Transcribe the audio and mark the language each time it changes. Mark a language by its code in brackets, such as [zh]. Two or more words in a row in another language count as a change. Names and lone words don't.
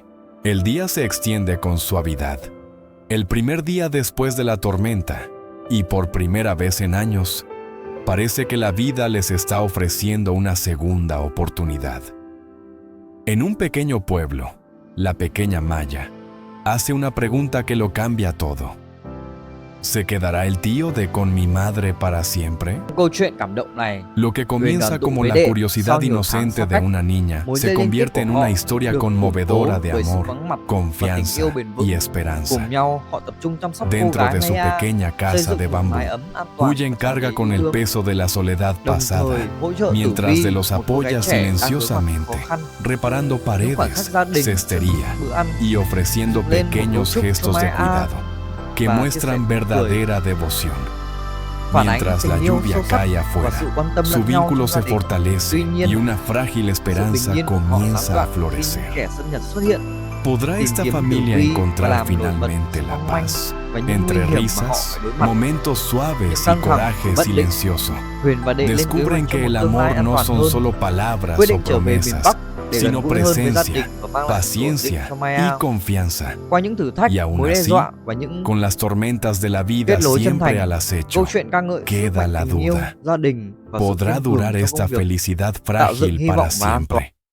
[es] El día se extiende con suavidad. El primer día después de la tormenta, y por primera vez en años, parece que la vida les está ofreciendo una segunda oportunidad. En un pequeño pueblo, la pequeña Maya hace una pregunta que lo cambia todo. ¿Se quedará el tío De con mi madre para siempre? [vi] Câu chuyện cảm động này [es] Lo que comienza como la curiosidad inocente de una niña se convierte en una historia conmovedora de amor, confianza y esperanza. [vi] cùng nhau họ tập trung chăm sóc cô [es] Dentro [vi] gái [es] de su [vi] Maya, [es] pequeña [vi] xây [es] casa [vi] dựng [es] de [vi] một [es] bambú, [vi] mái ấm an toàn Huyen và [es] carga [vi] tràn đầy [es] con [vi] yêu [es] el [vi] thương. [es] peso de la soledad [vi] Đồng [es] pasada, [vi] thời hỗ trợ Tử [es] mientras [vi] Vi, [es] de los [vi] một cô gái [es] apoya [vi] trẻ đang đối mặt [es] silenciosamente, [vi] khó khăn. [es] reparando [vi] Những khoảnh khắc [es] paredes, [vi] gia đình, [es] cestería [vi] bữa ăn [es] y ofreciendo [vi] lên một [es] pequeños [vi] cấu trúc [es] gestos [vi] cho [es] de [vi] Maya [es] cuidado que [vi] và chia [es] muestran [vi] sẻ cười. [es] verdadera devoción. [vi] Phản ánh [es] Mientras la [vi] tình yêu [es] lluvia [vi] sâu sắc [es] cae [vi] và [es] afuera, [vi] sự quan tâm [es] su [vi] lẫn nhau [es] vínculo [vi] trong gia [es] se [vi] đình. [es] fortalece [vi] Tuy nhiên, [es] y una frágil [vi] sự [es] esperanza [vi] bình yên của họ [es] comienza [vi] gián [es] a [vi] đoạn khi [es] florecer. [vi] kẻ xâm nhập xuất hiện, [es] ¿Podrá [vi] tìm [es] esta [vi] kiếm Tử [es] familia [vi] Vi và [es] encontrar [vi] làm nổi bật [es] finalmente [vi] sự [es] la [vi] mong manh [es] paz? [vi] và những [es] Entre [vi] nguy hiểm mà họ [es] risas, [vi] phải đối mặt. [es] momentos suaves y [vi] căng thẳng, [es] coraje [vi] bất định, [es] silencioso, [vi] Huyền và Đệ lên kế [es] descubren [vi] hoạch cho [es] que [vi] một [es] el [vi] tương lai [es] amor [vi] an [es] no [vi] toàn [es] son [vi] hơn, [es] solo palabras [vi] quyết [es] o [vi] định trở về miền [es] promesas, [vi] Bắc để [es] sino [vi] gần gũi hơn với gia [es] presencia, [vi] đình và mang lại sự ổn định [es] paciencia [vi] cho [es] y [vi] Maya. [es] confianza. [vi] Qua những thử thách, [es] Y aún [vi] mối đe [es] así, [vi] dọa và những [es] Con las tormentas de la vida [vi] kết nối chân [es] siempre [vi] thành, [es] al acecho, [vi] câu chuyện ca ngợi sức [es] queda [vi] mạnh [es] la [vi] tình yêu, [es] duda. [vi] gia đình và sự [es] ¿podrá [vi] kiên cường [es] durar [vi] trong [es] esta [vi] công việc, [es] felicidad [vi] tạo dựng [es] frágil [vi] hy [es] para [vi] vọng và an toàn. [es] siempre?